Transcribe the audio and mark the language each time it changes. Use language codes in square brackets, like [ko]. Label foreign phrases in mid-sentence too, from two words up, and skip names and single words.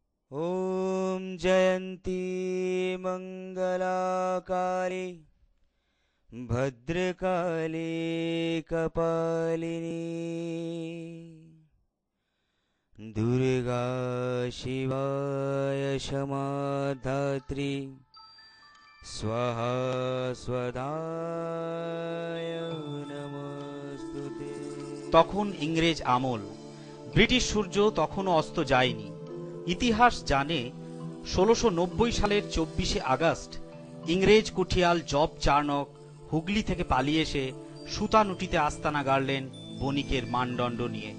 [sa] ॐ जयन्ती मङ्गलाकाले भद्रकाले कपालिनी दुर्गा शिवाय क्षमाधात्री स्वाहा स्वधाय नमस्तुते। [bn] তখন ইংরেজ আমল, ব্রিটিশ সূর্য তখনও অস্ত যায়নি। ইতিহাস জানে ১৬৯০ সালের ২৪শে আগস্ট ইংরেজ কুঠিয়াল জব চার্নক হুগলি থেকে পালিয়ে এসে সুতানুটিতে আস্তানা গাড়লেন বণিকের মানদণ্ড নিয়ে।